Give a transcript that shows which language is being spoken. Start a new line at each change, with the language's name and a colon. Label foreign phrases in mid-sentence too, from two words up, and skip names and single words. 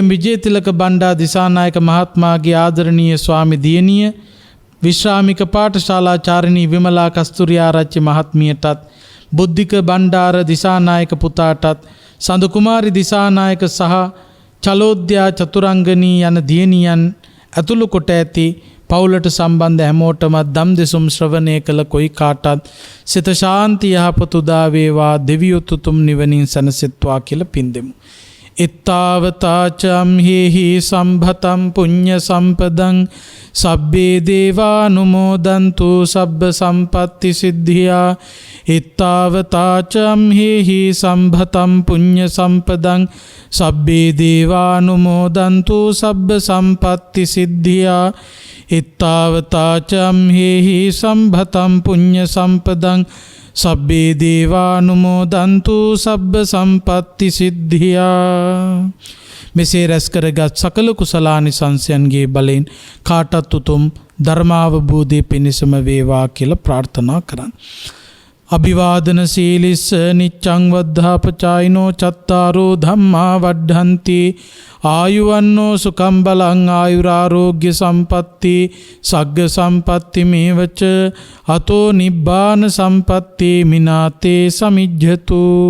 Sinhala: විජේතිලක බණ්ඩා දිසානායක මහත්මයාගේ ආදරණීය ස්වාමි දියණිය විශ්‍රාමික පාඨශාලාචාරිණී විමලා කස්තුරිආරච්චි මහත්මියටත්, බුද්ධික බණ්ඩාර දිසානායක පුතාටත්, සඳු කුමාරි දිසානායක සහ චලෝද්‍යා චතුරංගනී යන දියණියන් ඇතුළු කොට ඇති පවුලට සම්බන්ධ හැමෝටම දම් දෙසුම් ශ්‍රවණය කළ කොයි කාටත් සිත ශාන්ති යහපත උදා වේවා, දෙවියොත් උතුම් නිවනින් සැනසෙත්වා කියලා පින් දෙමු.
Pali: ඉත්තාවතාචම් හේහි සම්භතම් පුඤ්ඤ සම්පදං සබ්බේ දේවානුමෝදන්තු සබ්බ සම්පත්ති සිද්ධියා ඉත්තාවතාචම් හේහි සම්භතම් පුඤ්ඤ සම්පදං සබ්බේ දේවානුමෝදන්තු සබ්බ සම්පත්ති සිද්ධියා ඉත්තාවතාචම් හේහි සම්භතම් පුඤ්ඤ සම්පදං සබ්බේ දේවානුමෝදන්තු සබ්බ සම්පත්ති සිද්ධියා.
Sinhala: මෙසේ රැස් කරගත් සකල කුසලානිසංසයන්ගේ බලයෙන් කාටත් උතුම් ධර්මාවබෝධය පිණිසම වේවා කියලා ප්‍රාර්ථනා කරන්න.
Pali: අභිවාදන සීලිස්ස නිච්ඡං වද්ධාපචායිනෝ චත්තාරෝ ධම්මා වඩ්ඩන්ති ආයුවන්නෝ සුඛං බලං ආයුරාරෝග්‍ය සම්පatti සග්ග සම්පatti මේවච අතෝ නිබ්බාන සම්පatti මිනාතේ සමිජ්ජතු.